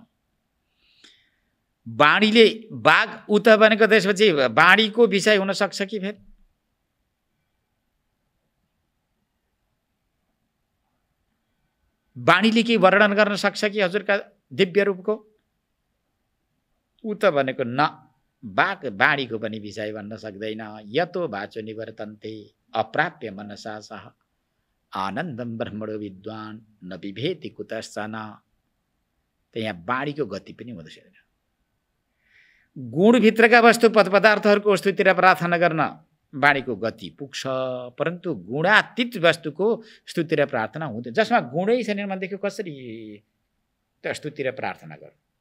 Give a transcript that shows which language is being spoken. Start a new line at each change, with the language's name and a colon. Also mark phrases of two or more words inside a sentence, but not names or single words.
Nepali: वाणीले बाघ उत भनेको त्यसपछि वाणीको विषय हुन सक्छ कि फेरि? वाणीले के वर्णन गर्न सक्छ कि हजुरका दिव्य रूपको? उत भनेको न, बाघ वाणीको पनि विषय भन्न सक्दैन।
Sanskrit: यतो वाचो निवर्तन्ते अप्राप्य मनसा सह आनन्दम ब्रह्मणो विद्वान न विभेति कुतश्चन।
Nepali: त्यहाँ वाणीको गति पनि हुँदैन। गुणभित्रका वस्तु पदार्थहरूको स्तुति र प्रार्थना गर्न वाणीको गति पुग्छ, परन्तु गुणातीत वस्तुको स्तुति र प्रार्थना हुँदैन। जसमा गुणै छैन भनेदेखि कसरी त्यो स्तुति र प्रार्थना गर्नु?